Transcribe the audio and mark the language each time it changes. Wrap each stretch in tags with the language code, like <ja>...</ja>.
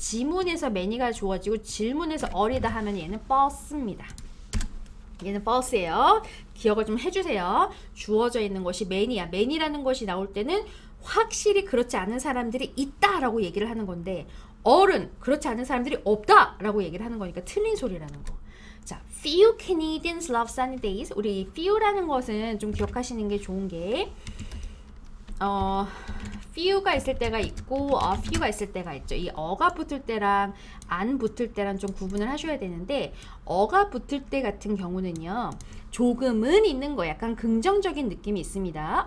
<ko>지문에서 many가 주어지고 질문에서 all이다 하면 얘는 false입니다. 얘는 false예요. 기억을 좀 해주세요. 주어져 있는 것이 many야. many라는 것이 나올 때는 확실히 그렇지 않은 사람들이 있다라고 얘기를 하는 건데 all은 그렇지 않은 사람들이 없다라고 얘기를 하는 거니까 틀린 소리라는 거.</ko> <en>자, few Canadians love sunny days.</en> <ko>우리 few라는 것은 좀 기억하시는 게 좋은 게 few가 있을 때가 있고 few가 있을 때가 있죠. 이 어가 붙을 때랑 안 붙을 때랑 좀 구분을 하셔야 되는데 어가 붙을 때 같은 경우는요. 조금은 있는 거 약간 긍정적인 느낌이 있습니다.</ko>